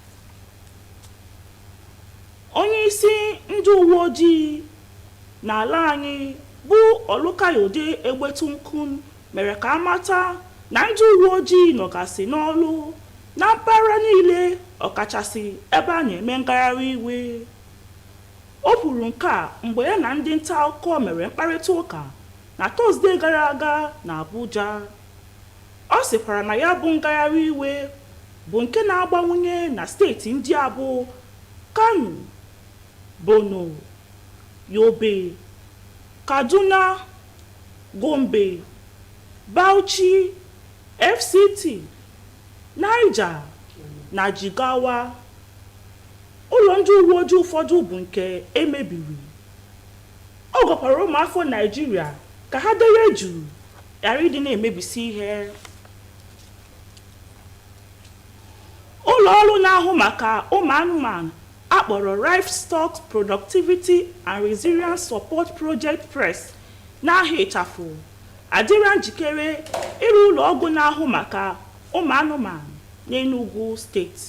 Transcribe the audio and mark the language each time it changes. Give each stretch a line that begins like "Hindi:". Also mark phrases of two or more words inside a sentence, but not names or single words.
Igbo: Onye isi ndị uwe ojii n'ala anyị bụ Olukayode Egbetunkun mere ka amata na ndị uwe ojii nọgasị n'ọrụ na mpaghara niile ọkachasị ebe a na-eme ngagharị iwe. O kwuru nke a mgbe ya na ndị nta akụkọ mere mkparịta ụka na Tọzdee gara aga na Abuja. Ọ sịkwara na ya bụ ngagharị iwe bụ nke na-agbanwunye na steeti ndị abụ Kano, Borno, Yobe, Kaduna, Gombe, Bauchi, FCT, Niger na Jigawa. Ụlọ ndị uwe ojii ụfọdụ bụ nke emebiri. Ọ gwakwara ụmụafọ Naịjirịa ka ha dere jụụ ghara ịdị na-emebisi ihe. Ụlọ ọrụ na-ahụ maka ụmụ anụmanụ akpọrọ Livestock Productivity and Resilience Support Project Press n'ahịa ịchafụ adịra njikere ịrụ ụlọ ọgwụ na-ahụ maka ụmụ anụmanụ n'Enugu steeti.